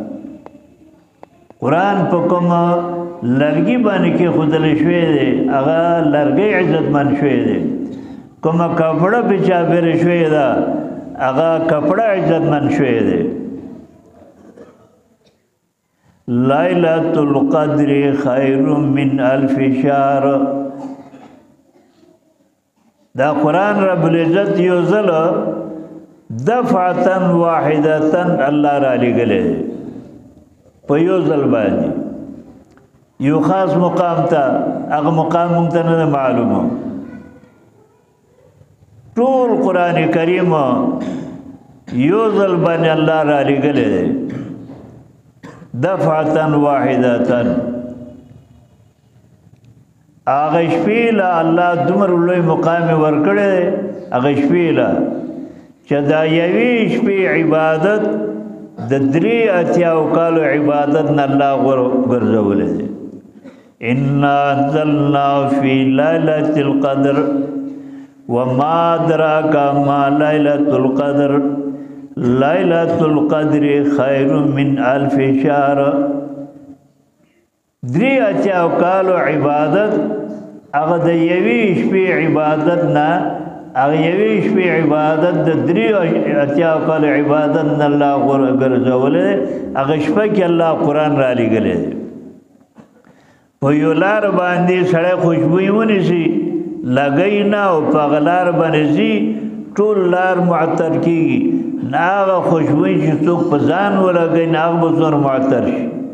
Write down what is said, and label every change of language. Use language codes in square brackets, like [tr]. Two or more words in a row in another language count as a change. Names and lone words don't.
[ps] قرآن په کومه لرګي باندې کې خودلې شوې دی هغه لرګي عزتمن شوې دی کومه کپړه په چاپېره شوې ده هغه کپړه عزتمن شوې دی [ar] لیلۃ القدر خیر من الف شهر [ps] دا قرآن [ar] رب العزت [ps] یو ځل [ar] دفعة واحدة [ps] الله را لګلې په یو ځل باندې یو خاص مقام ته هغه مقام مونږ ته نه معلومه ټول قرآن کریم یو ځل باندې الله را لګلې [ar] دفعة واحدة [ps] هغه شپې له الله دومره لوی مقام ورکړی هغه شپې له چې دا یوې شپې عبادت د 83 کالو عبادت نه الله ګرځولی دی [ar] انا انزلنا فی لیلۃ القدر وما ادراک ما لیلۃ القدر لیلۃ القدر خیر من الف شهر. [ps] دری اتیاو کالو عبادت هغه د یوې شپې عبادت نه، هغه یوې شپې عبادت د دری اتیاو کالو عبادت نه الله غوره ګرځولی. هغه شپه کې الله قرآن را لېږلی دی. په یو لار باندې سړی خوشبویي ونیسي لګی نه او په هغه لار باندې ځي ټول لار معطر کېږي، نه هغه خوشبویي چې څوک په ځان ولګوي نه هغه به څومره معطر شي.